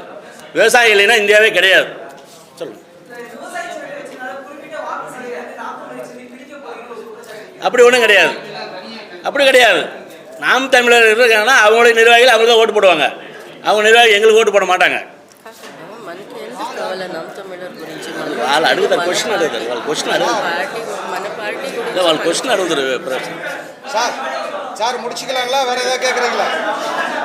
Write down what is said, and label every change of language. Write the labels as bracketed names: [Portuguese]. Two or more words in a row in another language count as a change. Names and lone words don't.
[Tamil] விவசாயி இல்லைன்னா இந்தியாவே கிடையாது. சொல்லுங்கள். அப்படி ஒன்றும் கிடையாது, அப்படி கிடையாது. நாம் தமிழர் இருக்காங்கன்னா அவங்களுடைய நிர்வாகிகள் அவங்களுக்கு தான் ஓட்டு போடுவாங்க. அவங்க நிர்வாகி எங்களுக்கு ஓட்டு போட மாட்டாங்க. [Telugu] వాళ్ళు అడుగుతారు, క్వశ్చన్ అడుగుతారు, వాళ్ళు క్వశ్చన్ అడుగుతారు. [Tamil] சார் முடிச்சுக்கலாங்களா? வேற ஏதாவது கேட்குறீங்களா?